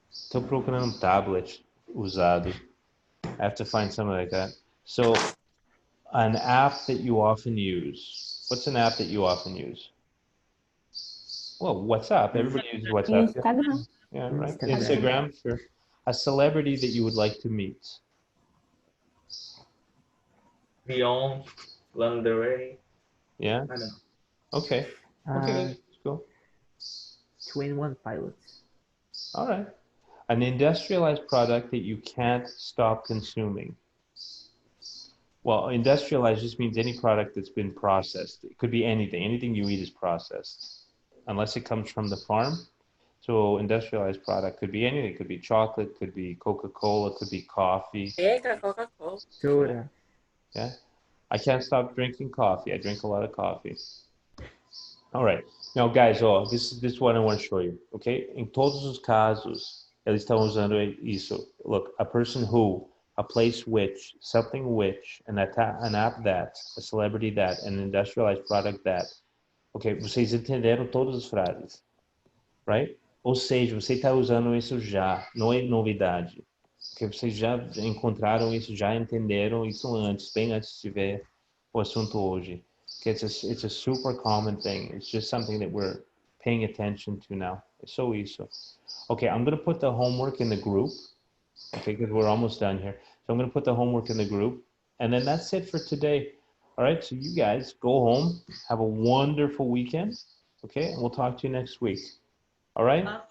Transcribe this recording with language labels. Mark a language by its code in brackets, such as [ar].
[pt] Tô procurando um tablet usado. [en] I have to find something like that. So, an app that you often use. What's an app that you often use? Well, WhatsApp. Everybody uses WhatsApp. Instagram. Yeah, right. Instagram. Instagram, sure. A celebrity that you would like to meet. Beyond. Lana Del Rey. Yeah? I don't know. Okay. Okay, let's go. 21 Pilots. All right. An industrialized product that you can't stop consuming. Well, industrialized just means any product that's been processed. It could be anything. Anything you eat is processed, unless it comes from the farm. So industrialized product could be anything. It could be chocolate, could be Coca-Cola, could be coffee. [pt] Eita, Coca-Cola. [en] Soda. Yeah. I can't stop drinking coffee. I drink a lot of coffee. All right. Now, guys, this is what I want to show you, okay? [pt] Em todos os casos, eles estão usando isso. [en] Look, a person who, a place which, something which, an app that, a celebrity that, an industrialized product that. [pt] Ok, vocês entenderam todas as frases, right? Ou seja, você está usando isso já, não é novidade. Porque vocês já encontraram isso, já entenderam isso antes, bem antes de ver o assunto hoje. [en] It's a super common thing. It's just something that we're paying attention to now. It's so easy. Okay, I'm going to put the homework in the group. Okay, because we're almost done here. So I'm going to put the homework in the group. And then that's it for today. All right, so you guys go home. Have a wonderful weekend. Okay, and we'll talk to you next week. All right?